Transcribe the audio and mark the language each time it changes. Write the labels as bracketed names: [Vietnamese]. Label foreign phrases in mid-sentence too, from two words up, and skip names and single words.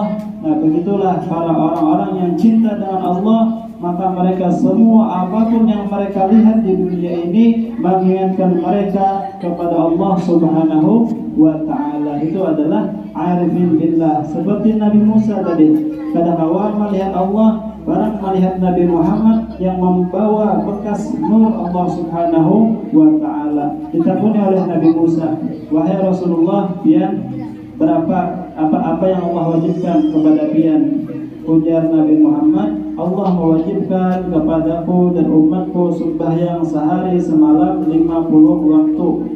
[Indonesian] Nah, begitulah para orang-orang yang cinta dengan Allah, maka mereka semua apapun yang mereka lihat di dunia ini mengingatkan mereka kepada Allah [Arabic] سبحانه وتعالى. [Indonesian] Itu adalah [Arabic] عارفين بالله. [Indonesian] Seperti Nabi Musa tadi, pada awal melihat Allah, barang melihat Nabi Muhammad yang membawa bekas nur Allah [Arabic] سبحانه وتعالى. [Indonesian] Ditakuni oleh Nabi Musa, wahai Rasulullah, pian berapa apa yang Allah wajibkan kepada pian? Ujar Nabi Muhammad, Allah mewajibkan kepadaku dan umatku sembahyang sehari semalam 50 waktu.